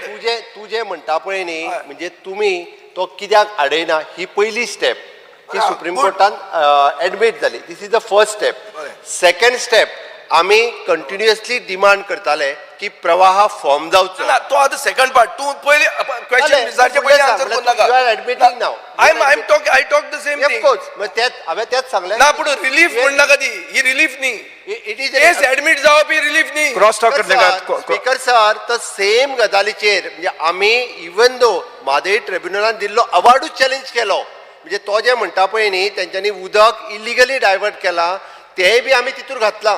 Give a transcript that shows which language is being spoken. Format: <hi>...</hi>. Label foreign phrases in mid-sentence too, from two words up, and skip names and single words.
<kok>तू जे म्हणटा पळय न्ही म्हणजे तुमी तो कित्याक आडयना ही पयली स्टेप ती सुप्रीम कोर्टान एडमीट जाली.</kok> <en>This is the first step. second step</en> <kok>आमी</kok> <en>continuously demand</en> <kok>करताले की प्रवाह फॉर्म जावचो. तो आतां</kok> <en>second part.</en> <kok>तू पयली क्वेश्चन विचारचे पयलीं आन्सर कर नाका.</kok> <en>You are admitting now. I talk the same thing. Of course.</en> <kok>मग त्यात हांवें त्यात सांगलें ना पूण रिलीफ म्हण नाका ती. ही रिलीफ न्ही.</kok> <en>It is</en> <kok>केस एडमीट जावप ही रिलीफ न्ही.</kok> <en>cross talk</en> <kok>करनाका.</kok> <en>speaker sir,</en> <kok>तर सेम गजालीचेर म्हणजे आमी</kok> <en>even though</en> <kok>मादई ट्रिब्युनलान दिल्लो अवॉर्डूच चॅलेंज केलो. म्हणजे तो जे म्हणटा पळय न्ही तेंच्यांनी उदक</kok> <en>illegally divert</en> <kok>केला तेंय बी आमी तितूर घातलां.</kok>